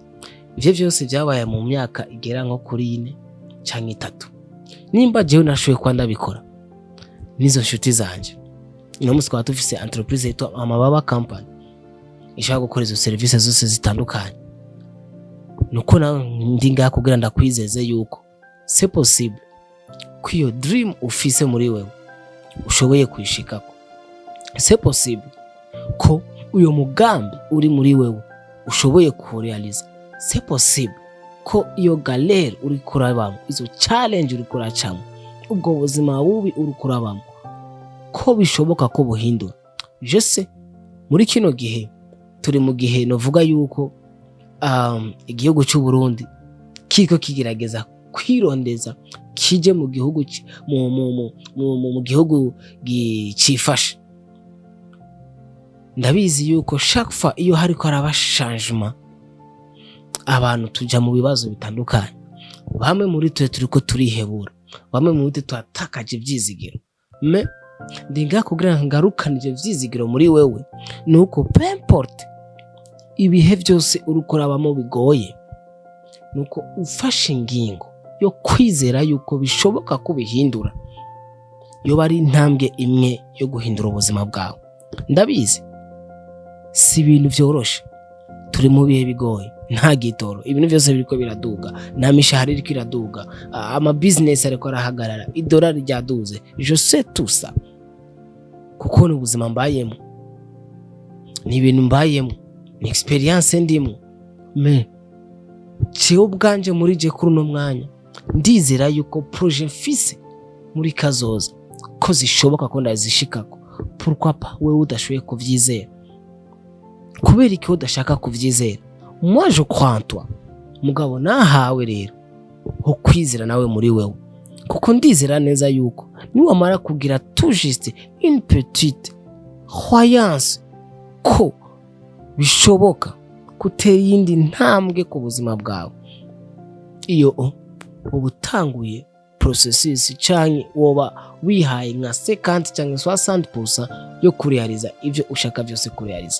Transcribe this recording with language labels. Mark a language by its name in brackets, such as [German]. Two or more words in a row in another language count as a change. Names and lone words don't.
[Rundi] Ivyo byose byabaye mu myaka igera nko kuri 4 canke 3. Nimba jewe nashoye kwa ndabikora nizo nshuti zanje ino musi kwa tufise entreprise yitwa Amababa Company ishaka gukora izo services zose zitandukanye. Nuko na ndinga kugira ndakwizeze yuko [French] c'est possible [Rundi] ko iyo dream ufise muri wewe ushoboye kwishikako. [French] C'est possible [Rundi] ko uyo mugambi uri muri wewe ushoboye kurealiza. [French] C'est possible [Rundi] ko iyo galère uri kurabamo, izo challenge uri kuracamo, ubwo buzima bubi uri kurabamo ko bishoboka ko buhindura. [French] Je sais [Rundi] muri kino gihe turi mu gihe novuga yuko igihugu cy'u Burundi kiko kigerageza kwirondeza kije mu gihugu mu gihugu gicifashe. Ndabizi yuko [French] chaque fois [Rundi] iyo hari ko araba changement abantu tuja mu bibazo bitandukanye, bamwe muri twe turiko turihebura, bamwe muri twe twatakaje ivyizigiro. Ndinga kugira ngo ngarukane ivyo vyizigiro muri wewe, nuko [French] peu importe [Rundi] ibihe byose uriko urabamo bigoye, nuko ufashe ingingo yo kwizera yuko bishoboka kubihindura, yoba ari intambwe imwe yo guhindura ubuzima bwawe. Ndabizi si ibintu vyoroshe, turi mu bihe bigoye, nta gitoro, ibintu byose biriko biraduga, nta mishahara iriko iraduga, ama business ariko arahagarara, idolari ryaduze, [French] je sais tout ça, [Rundi] kuko ni ubuzima mbayemo, ni ibintu mbayemo, ni experience ndimo. Jewe ubwanje muri je kuri uno mwanya ndizera yuko projet mfise muri kazoza ko zishoboka ko ndazishikako. [French] Pourquoi pas [Rundi] wewe udashoboye kuvyizera? Kubera iki udashaka kuvyizera? [French] Moi je crois en toi [Rundi] mugabo, nahawe rero ho kwizera nawe muri wewe, kuko ndizera neza yuko niwamara kugira [French] tout juste une petite croyance [Rundi] ko bishoboka gutera iyindi ntambwe ku buzima bwawe, iyo ubutanguye processus canke woba wihaye nka 50 canke 60% yo kurealiza ivyo ushaka byose kurealiza.